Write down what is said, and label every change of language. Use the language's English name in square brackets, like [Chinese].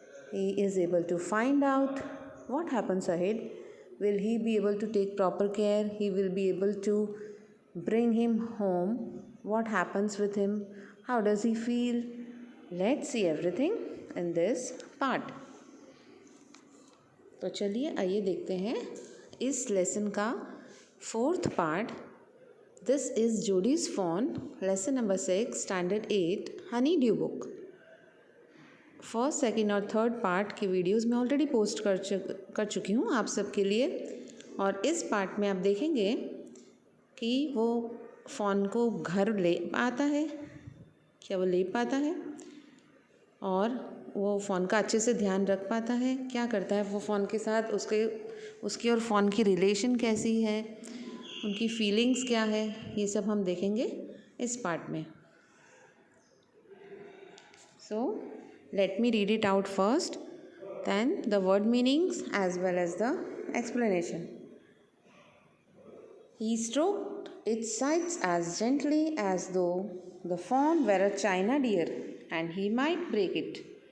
[English] He is able to find out what happens ahead. Will he be able to take proper care? He will be able to bring him home. What happens with him? How does he feel? Let's see everything in this part. [Hindi] तो चलिए आइए देखते हैं इस lesson का fourth part. [English] This is Jody's fawn, lesson number 6, standard 8, honeydew book. [Hindi] First, second और third part की videos मैं ऑलरेडी पोस्ट कर चुकी हूँ आप सबके लिए. और इस पार्ट में आप देखेंगे कि वो फ़ॉन को घर ले पाता है, क्या वो ले पाता है, और वो फ़ॉन का अच्छे से ध्यान रख पाता है, क्या करता है वो फ़ॉन के साथ, उसकी और फ़ॉन की रिलेशन कैसी है, उनकी फीलिंग्स क्या है, ये सब हम देखेंगे इस पार्ट में. [English] So let me read it out first, then the word meanings as well as the explanation. He stroked its sides as gently as though the fawn were a china deer and he might break it.